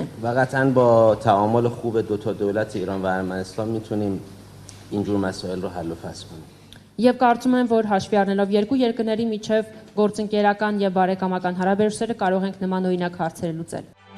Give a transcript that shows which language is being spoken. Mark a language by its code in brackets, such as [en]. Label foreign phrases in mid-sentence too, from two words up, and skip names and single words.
[fa] و قطعاً با تعامل خوب دو تا دولت ایران و ارمنستان میتونیم اینجور مسائل رو حل و فصل کنیم. [hy] Եվ կարծում եմ, որ հաշվի առնելով երկու երկրների միջև գործընկերական եւ բարեկամական հարաբերությունները կարող ենք նմանօրինակ հարցեր լուծել։